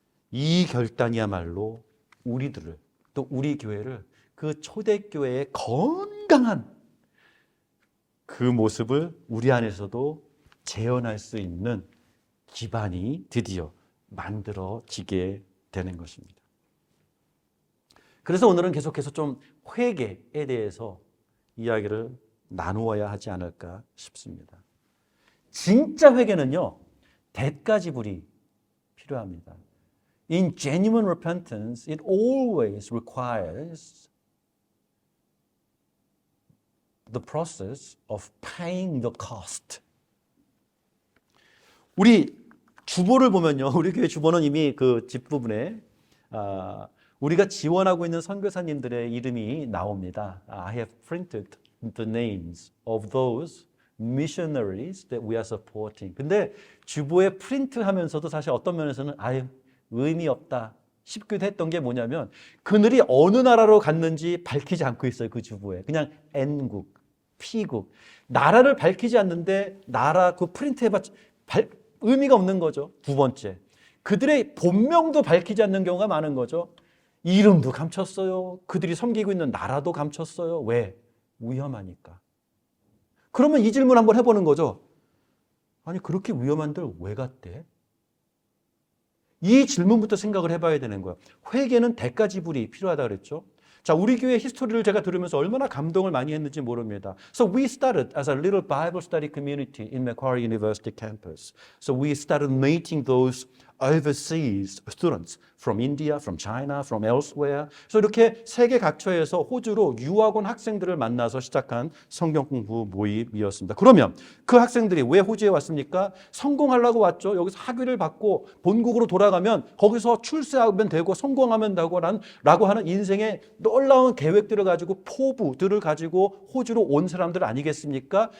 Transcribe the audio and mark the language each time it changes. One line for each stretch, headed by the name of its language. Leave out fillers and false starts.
Korean: 이 결단이야말로 우리들을, 또 우리 교회를 그 초대교회의 건강한 그 모습을 우리 안에서도 재현할 수 있는 기반이 드디어 만들어지게 되는 것입니다. 그래서 오늘은 계속해서 좀 회개에 대해서 이야기를 나누어야 하지 않을까 싶습니다. 진짜 회개는요, 대가지불이 필요합니다.
English: In genuine repentance, it always requires the process of paying the cost.
Korean: 우리 주보를 보면요, 우리 교회 주보는 이미 그 뒷부분에 우리가 지원하고 있는 선교사님들의 이름이 나옵니다.
English: I have printed the names of those missionaries that we are supporting.
Korean: 근데 주보에 프린트하면서도 사실 어떤 면에서는 의미 없다 싶기도 했던 게 뭐냐면 그들이 어느 나라로 갔는지 밝히지 않고 있어요. 그 주보에. 그냥 N국, P국. 나라를 밝히지 않는데 나라 그 프린트해봤자 의미가 없는 거죠. 두 번째. 그들의 본명도 밝히지 않는 경우가 많은 거죠. 이름도 감췄어요. 그들이 섬기고 있는 나라도 감췄어요. 왜? 위험하니까. 그러면 이 질문 한번 해보는 거죠. 아니 그렇게 위험한데 왜 갔대? 이 질문부터 생각을 해봐야 되는 거예요. 회개는 대가 지불이 필요하다 그랬죠. 자, 우리 교회 히스토리를 제가 들으면서 얼마나 감동을 많이 했는지 모릅니다.
English: So we started as a little Bible study community in Macquarie University campus. So we started meeting those overseas students from India, from China, from elsewhere.
Korean: 그래서 이렇게 세계 각처에서 호주로 유학 온 학생들을 만나서 시작한 성경 공부 모임이었습니다. 그러면 그 학생들이 왜 호주에 왔습니까? 성공하려고 왔죠. 여기서 학위를 받고 본국으로 돌아가면 거기서 출세하면 되고 성공하면 되고라고 하는 인생의 놀라운 계획들을 가지고 포부들을 가지고 호주로 온 사람들 아니겠습니까?